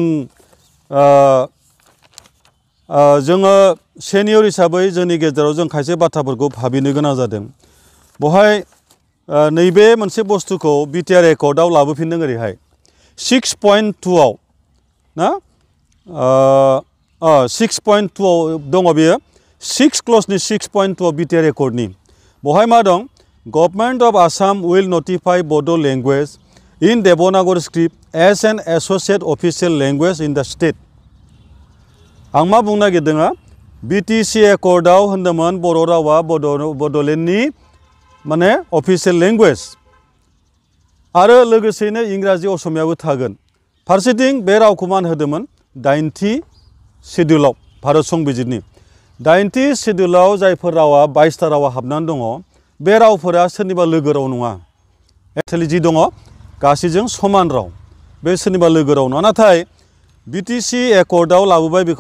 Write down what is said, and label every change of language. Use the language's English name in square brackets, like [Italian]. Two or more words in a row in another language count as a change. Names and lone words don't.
[Bodo] जोङो सेनियर हिसाबै जोंनि गेजेराव जों खायसे बाथ्राफोरखौ भाबिनो गोनां जादों बहाय नैबे मोनसे बुस्थुखौ BTR एकर्डआव लाबोफिनदों ओरैहाय 6.2 आव ना 6.2 आव दङ बेयो 6 क्लजनि 6.2 आव BTR एकर्डनि बहाय मा दं [English] Government of Assam will notify Bodo language in Devanagari script as an associate official language in the state. [Bodo] आं मा बुंनो नागिरदों BTC एकर्डआव होनदोंमोन बर' रावा बड'लेण्डनि माने [English] official language [Bodo] आरो लोगोसेनो इंराजि असमियाबो थागोन फारसेथिं बे रावखौ मान होदोंमोन 8थि शेड्यूलाव भारत संबिजितनि 8थि शेड्यूलाव जायफोर रावा 22टा रावा हाबनानै दङ बे रावफोरा सोरनिबा लोगो राव नङा एक्चुअली जि दङ गासैजों समान राव बे सोरनिबा लोगो राव नङा नाथाय BTC एकर्डआव लाबोबाय बेखौ